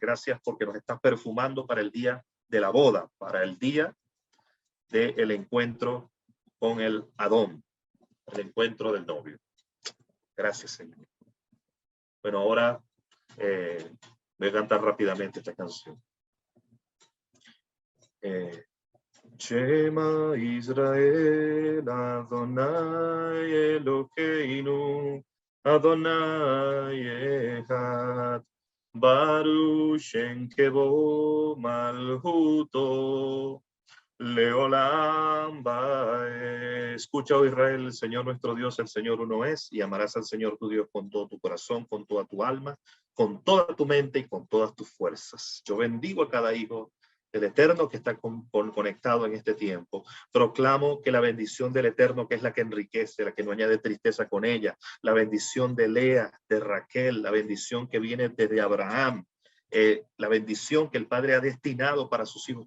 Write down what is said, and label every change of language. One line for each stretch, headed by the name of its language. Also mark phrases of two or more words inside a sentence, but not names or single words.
Spanish: Gracias porque nos estás perfumando para el día de la boda, para el día del encuentro con el Adón, el encuentro del novio. Gracias, Señor. Bueno, ahora voy a cantar rápidamente esta canción.
Hebrew: שמע ישראל אדני אלהינו אדני אחד ברוך שם כבוד מלכותו לעולם ועד.
Spanish: Escucha, oh Israel, el Señor nuestro Dios, el Señor uno es, y amarás al Señor tu Dios con todo tu corazón, con toda tu alma, con toda tu mente y con todas tus fuerzas. Yo bendigo a cada hijo del Eterno que está conectado en este tiempo. Proclamo que la bendición del Eterno, que es la que enriquece, la que no añade tristeza con ella, la bendición de Lea, de Raquel, la bendición que viene desde Abraham, la bendición que el Padre ha destinado para sus hijos.